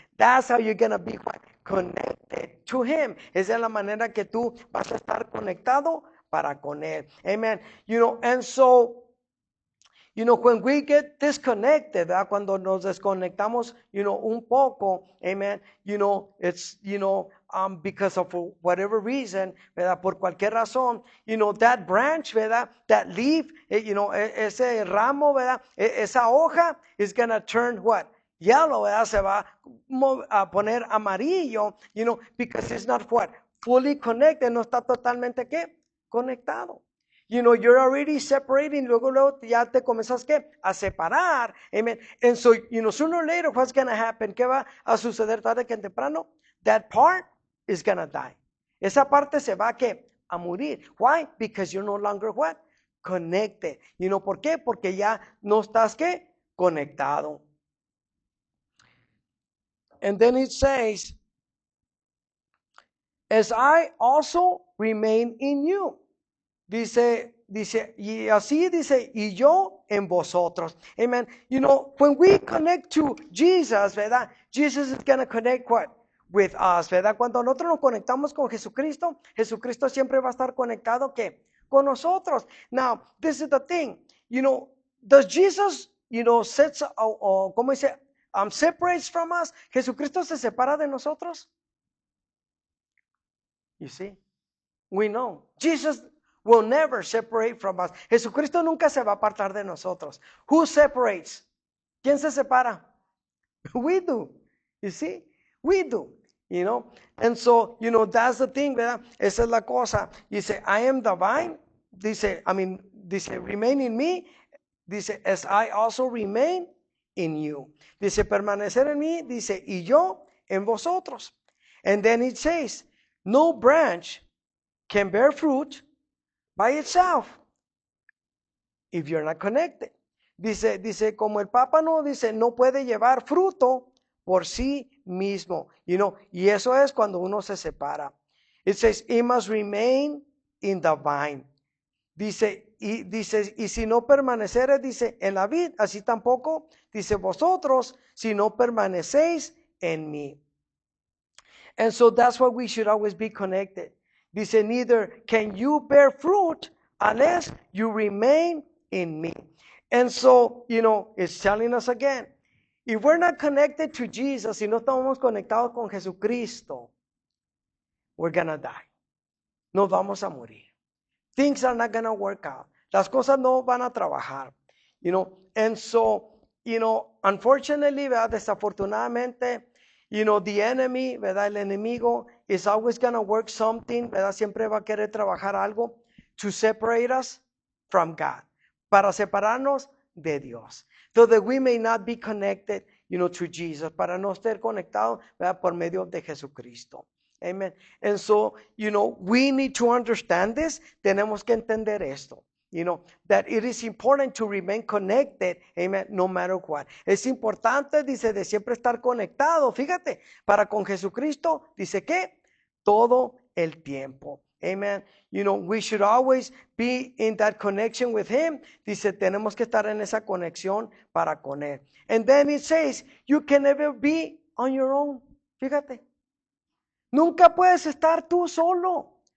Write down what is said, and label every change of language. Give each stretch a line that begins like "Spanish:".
English: That's how you're going to be connected to Him.
Spanish: Esa es la manera que tú vas a estar conectado para con Él.
English: Amen. You know, and so, you know, when we get disconnected,
Spanish: ¿verdad? Cuando nos desconectamos, you know, un poco, amen, you know, it's,
English: you know, because of whatever reason,
Spanish: ¿verdad? Por cualquier razón,
English: you know, that branch, ¿verdad? That leaf, you know,
Spanish: ese ramo, ¿verdad? Esa hoja
English: is gonna turn what? Yellow,
Spanish: ¿verdad? Se va a poner amarillo,
English: you know, because it's not what? Fully connected,
Spanish: no está totalmente, ¿qué? Conectado.
English: You know, you're already separating,
Spanish: luego ya te comenzas ¿qué? A separar, amen.
English: And so, you know, sooner or later, what's going to happen?
Spanish: ¿Qué va a suceder tarde que temprano?
English: That part is going to die.
Spanish: Esa parte se va ¿qué? A morir.
English: Why? Because you're no longer what? Connected. You know,
Spanish: ¿por qué? Porque ya no estás ¿qué? conectado.
English: And then it says, as I also remain in you.
Spanish: Dice, y así dice, y yo en vosotros.
English: Amen. You know, when we connect to Jesus,
Spanish: ¿verdad?
English: Jesus is going to connect what? With us,
Spanish: ¿verdad? Cuando nosotros nos conectamos con Jesucristo, Jesucristo siempre va a estar conectado, ¿qué? Con nosotros.
English: Now, this is the thing. You know, does Jesus, you know,
Spanish: ¿cómo dice?
English: Separates from us.
Spanish: ¿Jesucristo se separa de nosotros?
English: You see? We know. Jesus will never separate from us.
Spanish: Jesucristo nunca se va a apartar de nosotros.
English: Who separates?
Spanish: ¿Quién se separa?
English: We do. You see? We do. You know? And so, you know, that's the thing, ¿verdad?
Spanish: Esa es la cosa.
English: Dice, I am the vine.
Spanish: Dice,
English: remain in me. Dice, as I also remain in you.
Spanish: Dice, permanecer en mí. Dice, y yo en vosotros.
English: And then it says, no branch can bear fruit by itself if you're not connected.
Spanish: Dice, como el pámpano, dice, no puede llevar fruto por sí mismo.
English: You know,
Spanish: y eso es cuando uno se separa.
English: It says, it must remain in the vine.
Spanish: Dice, y si no permaneceres, dice, en la vid, así tampoco, dice, vosotros, si no permanecéis en mí.
English: And so that's why we should always be connected. Dice, neither can you bear fruit unless you remain in me. And so, you know, it's telling us again, if we're not connected to Jesus,
Spanish: si no estamos conectados con Jesucristo,
English: we're gonna die.
Spanish: Nos vamos a morir.
English: Things are not gonna work out.
Spanish: Las cosas no van a trabajar.
English: You know, and so, you know, unfortunately,
Spanish: ¿verdad? Desafortunadamente,
English: you know, the enemy,
Spanish: ¿verdad? El enemigo
English: is always going to work something, ¿verdad?
Spanish: Siempre va a querer trabajar algo
English: to separate us from God,
Spanish: para separarnos de Dios.
English: So that we may not be connected, you know, to Jesus,
Spanish: para no estar conectados, ¿verdad? Por medio de Jesucristo.
English: Amen. And so, you know, we need to understand this.
Spanish: Tenemos que entender esto.
English: You know, that it is important to remain connected, amen, no matter what.
Spanish: Es importante, dice, de siempre estar conectado, fíjate, para con Jesucristo, dice que todo el tiempo.
English: Amen. You know, we should always be in that connection with Him.
Spanish: Dice, tenemos que estar en esa conexión para con Él.
English: And then it says, you can never be on your own.
Spanish: Fíjate. Nunca puedes estar tú solo.